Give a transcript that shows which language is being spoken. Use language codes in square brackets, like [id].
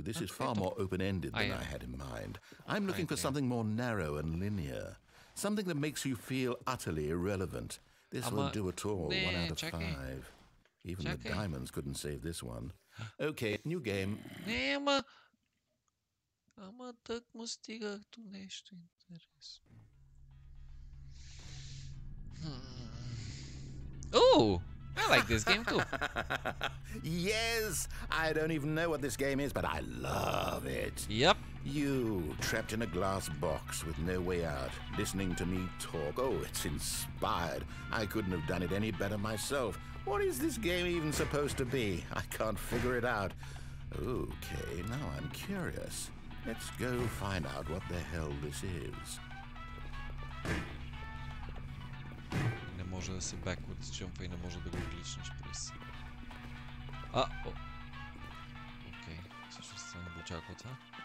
[en] This is far more open-ended than I had in mind. I'm looking for something more narrow and linear. Something that makes you feel utterly irrelevant. This won't do at all. 1 out of 5. Even the diamonds couldn't save this one. Okay, new game. [bg] Не, ама тък му стигах до нещо интересно. [en] Oh, I like this game too. Yes, I don't even know what this game is, but I love it. Yep. You, trapped in a glass box with no way out, listening to me talk. Oh, it's inspired. I couldn't have done it any better myself. What is this game even supposed to be? I can't figure it out. Okay, now I'm curious. Let's go find out what the hell this is. [bg] Не може да се [en] backwards jump [bg] и не може да го гличнеш през. Окей, всъщност съм го очаквал това.